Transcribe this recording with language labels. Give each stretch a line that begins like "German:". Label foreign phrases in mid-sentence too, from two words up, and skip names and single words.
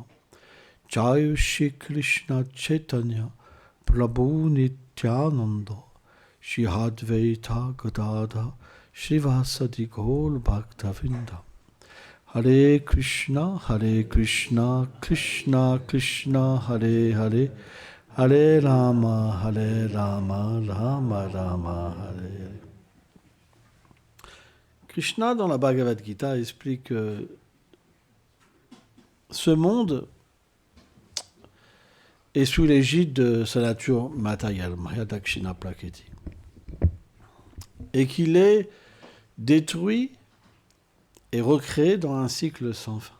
French: Jai Shri Krishna Chaitanya Prabhu Nityananda Shri Advaita Gadadha Srivasadi Gaur Bhaktavinda. Hare Krishna, Krishna Krishna, Hare Hare, Hare Rama, Rama Rama, Hare Hare. Krishna, dans la Bhagavad Gita, explique que ce monde est sous l'égide de sa nature matérielle,
Sanskrit: माया दक्षिणा प्रकृति,
French: et qu'il est détruit et recréé dans un cycle sans fin.